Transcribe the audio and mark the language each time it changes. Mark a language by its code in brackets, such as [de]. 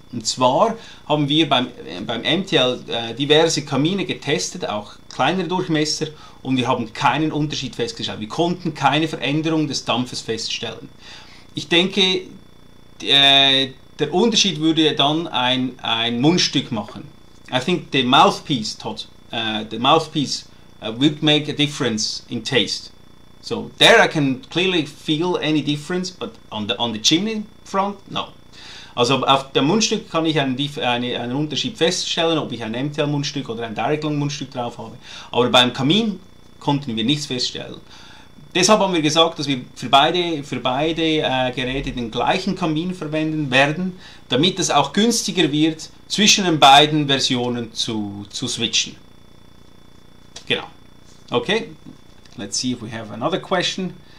[de] Und zwar haben wir beim MTL diverse Kamine getestet, auch kleinere Durchmesser, und wir haben keinen Unterschied festgestellt. Wir konnten keine Veränderung des Dampfes feststellen. Ich denke, der Unterschied würde dann ein Mundstück machen. [en] I think the mouthpiece, Todd, the mouthpiece would make a difference in taste. So there I can clearly feel any difference, but on the chimney front, no. [de] Also auf dem Mundstück kann ich einen Unterschied feststellen, ob ich ein MTL-Mundstück oder ein Direct Lung-Mundstück drauf habe. Aber beim Kamin konnten wir nichts feststellen. Deshalb haben wir gesagt, dass wir für beide Geräte den gleichen Kamin verwenden werden, damit es auch günstiger wird, zwischen den beiden Versionen zu switchen. Genau. [en] Okay, let's see if we have another question.